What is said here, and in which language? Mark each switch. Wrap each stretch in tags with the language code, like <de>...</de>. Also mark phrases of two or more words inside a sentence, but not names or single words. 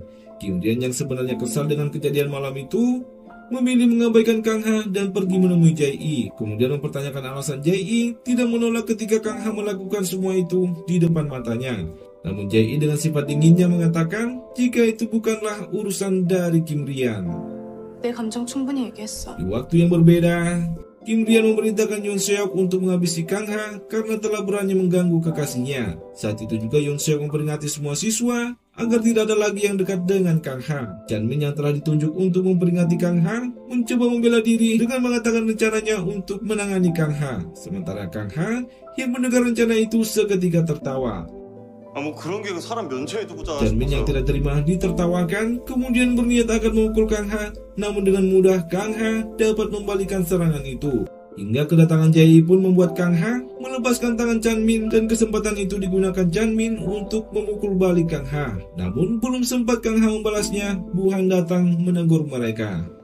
<id>Kim Rian yang sebenarnya kesal dengan kejadian malam itu memilih mengabaikan Kang Ha dan pergi menemui Jai. Kemudian mempertanyakan alasan Jai tidak menolak ketika Kang Ha melakukan semua itu di depan matanya. Namun Jai dengan sifat dinginnya mengatakan jika itu bukanlah urusan dari Kim Rian.</id> <ko>내 감정 충분히 얘기했어.</ko> <id>Di waktu yang berbeda, Kim Rian memerintahkan Yoon Seok untuk menghabisi Kang Ha karena telah berani mengganggu kekasihnya. Saat itu juga Yoon Seok memperingati semua siswa agar tidak ada lagi yang dekat dengan Kang Ha. Chan Min yang telah ditunjuk untuk memperingati Kang Ha mencoba membela diri dengan mengatakan rencananya untuk menangani Kang Ha. Sementara Kang Ha yang mendengar rencana itu seketika tertawa.</id> <ko>뭐 그런 게 사람 면체에 두고 자.</ko> <id>Chan Min yang tidak terima ditertawakan kemudian berniat akan memukul Kang Ha, namun dengan mudah Kang Ha dapat membalikan serangan itu. Hingga kedatangan Jai pun membuat Kang Ha melepaskan tangan Chanmin dan kesempatan itu digunakan Chanmin untuk memukul balik Kang Ha. Namun belum sempat Kang Ha membalasnya, Bu-han datang menegur mereka.</id>